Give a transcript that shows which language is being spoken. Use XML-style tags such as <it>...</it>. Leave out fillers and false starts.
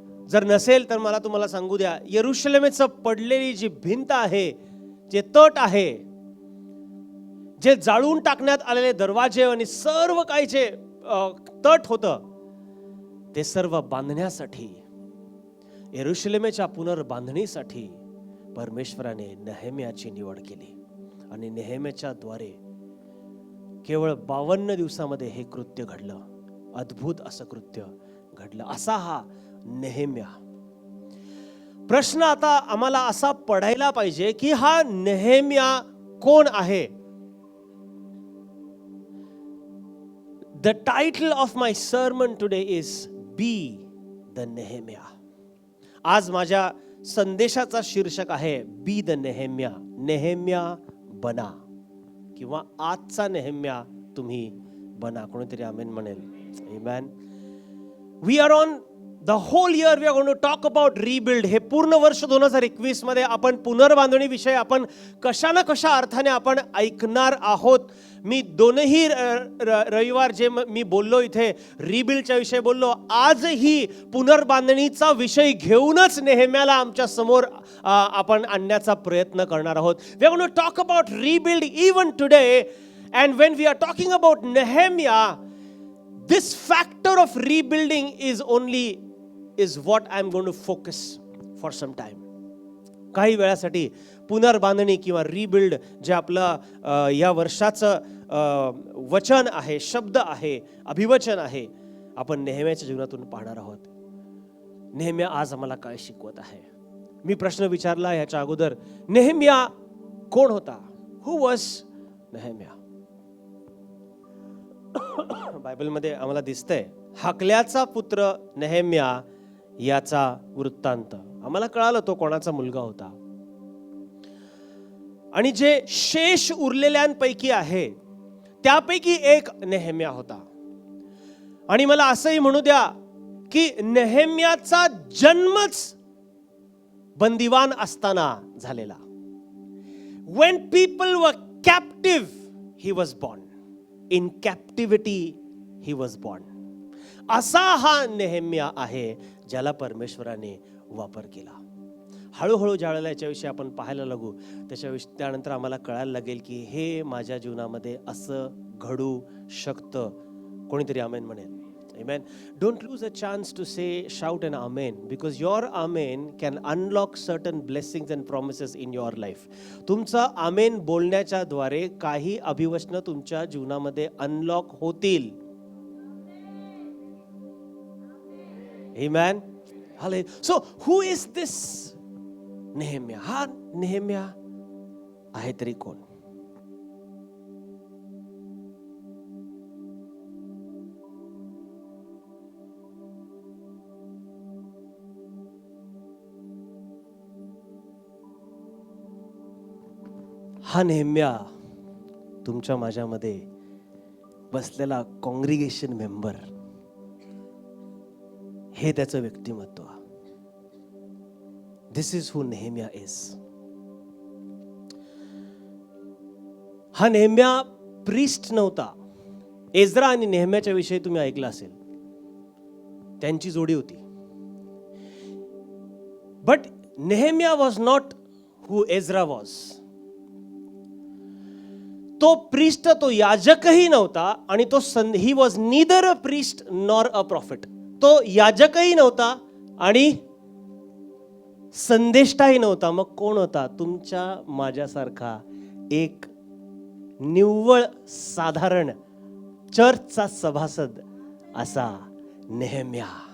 <mr>जर नसेल तर मला तुम्हाला सांगू द्या, यरूशलेमेचं पडलेली जी भिंत आहे, जे तट आहे, जे जाळून टाकण्यात आलेले दरवाजे आणि सर्व काही जे तट होतं ते सर्व बांधण्यासाठी, यरूशलेमेच्या पुनर्बांधणीसाठी परमेश्वराने नेहेम्याची निवड केली आणि नेहेम्याच्या द्वारे केवळ 52 दिवसामध्ये हे कृत्य घडलं. अद्भुत असं कृत्य घडलं. असा हा नेहेम्या. प्रश्न आता आम्हाला असा पडायला पाहिजे की हा नेहेम्या कोण आहे?</mr> <en>The title of my sermon today is Be the Nehemiah.</en> <mr>आज माझ्या संदेशाचा शीर्षक आहे</mr> <en>Be the Nehemiah.</en> <mr>नेहेम्या बना, किंवा आजचा नेहेम्या तुम्ही बना. कोणीतरी आमेन म्हणेल. Amen.</mr> <en>We are on the whole year we are going to talk about rebuild.</en> <mr>हे पूर्ण वर्ष 2021 मध्ये आपण पुनर्बांधणी विषय आपण कशा ना कशा अर्थाने आपण ऐकणार आहोत. मी दोनही रविवार जे मी बोललो इथे रिबिल्डच्या विषयी बोललो, आजही पुनर्बांधणीचा विषय घेऊनच नेहेम्याला आमच्या समोर आपण आणण्याचा प्रयत्न करणार आहोत.</mr> <en>We are going to talk about rebuild even today, and when we are talking about Nehemiah, this factor of rebuilding is what I'm going to focus for some time.</en> <mr>काही वेळासाठी पुनर्बांधणी किंवा रिबिल्ड जे आपलं या वर्षाचं वचन आहे, शब्द आहे, अभिवचन आहे, आपण नेहेम्याच्या जीवनातून पाहणार आहोत. नेहेम्या आज आम्हाला काय शिकवत आहे? मी प्रश्न विचारला याच्या अगोदर, नेहेम्या कोण होता?</mr> <en>Who was Nehemiah?</en> <mr>बायबलमध्ये आम्हाला दिसतंय हकल्याचा पुत्र नेहेम्या याचा वृत्तांत. आम्हाला कळालं तो कोणाचा मुलगा होता. आणि जे शेष उरलेल्यांपैकी आहे त्यापैकी एक नेहेम्या होता. आणि मला असंही म्हणू द्या की नेहेम्याचा जन्मच बंदिवान असताना झालेला.</mr> <en>When people were captive, he was born. In captivity, he was born.</en> <mr>असा हा नेहेम्या आहे ज्याला परमेश्वराने वापर केला. हळूहळू ज्यावेळेला याच्याविषयी आपण पाहायला लागू त्यानंतर आम्हाला कळायला लागेल की हे माझ्या जीवनामध्ये असं घडू शकतं. कोणीतरी आमेन म्हणेल. Amen.</mr> <en>Don't lose a chance to say, shout an amen, because your amen can unlock certain blessings and promises in your life.</en> <mr>तुमचा आमेन बोलण्याच्या द्वारे काही अभिवचनं तुमच्या जीवनामध्ये अनलॉक होतील.</mr> <en>Amen. Hallelujah. So who is this Nehemiah?</en> <mr>हा नेहेम्या आहे तरी कोण? हा नेहेम्या तुमच्या माझ्यामध्ये बसलेला कॉंग्रिगेशन मेंबर, हे त्याचं व्यक्तिमत्व.</mr> <en>This is who Nehemiah is.</en> <mr>हा नेहेम्या प्रिस्ट नव्हता. एज्रा आणि नेहेम्याच्या विषयी तुम्ही ऐकलं असेल, त्यांची जोडी होती.</mr> <en>But Nehemiah was not who Ezra was.</en> <mr>तो प्रिस्ट, तो याजकही नव्हता आणि तो</mr> <en>He was neither a priest nor a prophet.</en> <mr>तो याजकही नव्हता आणि संदेष्टाही नव्हता. मग कोण होता? तुमच्या माझ्यासारखा एक निव्वळ साधारण चर्चचा सभासद असा नेहेम्या.</mr>